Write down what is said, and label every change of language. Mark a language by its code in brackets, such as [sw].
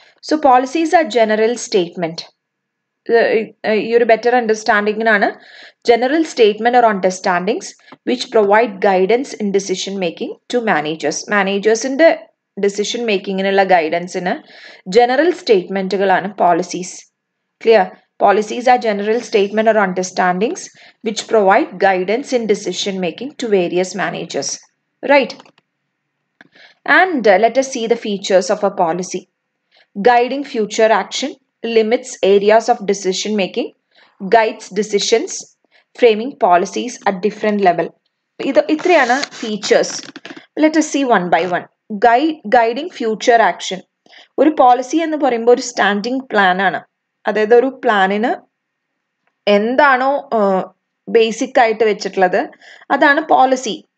[en] So policies are general statement. [ml] ഈ ഒരു better അണ്ടർസ്റ്റാൻഡിങ്ങിനാണ് [en] General statement or understandings which provide guidance in decision making to managers. [ml] മാനേജേഴ്സിന്റെ decision മേക്കിങ്ങിനുള്ള ഗൈഡൻസിന് general സ്റ്റേറ്റ്മെന്റുകളാണ് policies. [en] Clear? Policies are general statement or understandings which provide guidance in decision making to various managers. Right? And let us see the features of a policy. Guiding future action, limits areas of decision making, guides decisions, framing policies at different level. [ml] ഇത്രയാണ് [en] features. Let us see one by one. Guiding future action. [ml] ഒരു policy എന്ന് പറയുമ്പോൾ ഒരു standing plan ആണ്. അതായത് ഒരു പ്ലാനിന് എന്താണോ basic ആയിട്ട് വെച്ചിട്ടുള്ളത് അതാണ് പോളിസി.